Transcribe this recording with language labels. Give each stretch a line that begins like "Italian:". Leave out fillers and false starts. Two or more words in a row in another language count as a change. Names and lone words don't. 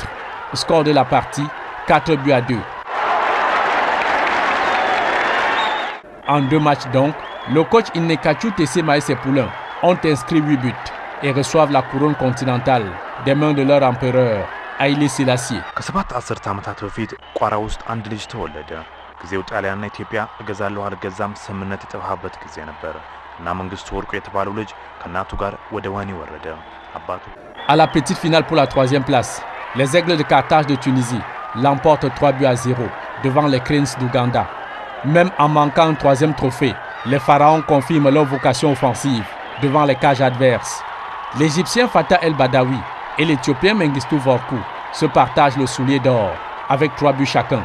French: Score de la partie 4-2. En 2 matchs donc, le coach Innekachu Tessé Maïs et Poulain ont inscrit 8 buts et reçoivent la couronne continentale des mains de leur empereur, Haïlé Sélassié.
Amharic: ከሰባት አስርተ ዓመታት በፊት ቋራ ውስጥ አንድ ልጅ ተወለደ። ጊዜው ጣሊያንና ኢትዮጵያ እገዛለሁ አልገዛም ስምምነት የተባባበት ጊዜ ነበር እና መንግስቱ ወርቁ የተባለው ልጅ ከናቱ ጋር ወደ ወህኒ ወረደ። አባቱ
French: À la petite finale pour la 3e place, les Aigles de Carthage de Tunisie l'emportent 3-0 devant les Cranes d'Ouganda. Même en manquant un 3e trophée, les pharaons confirment leur vocation offensive devant les cages adverses. L'Égyptien Fatah El Badawi et l'Éthiopien Mengistu Vorku se partagent le soulier d'or avec 3 buts chacun.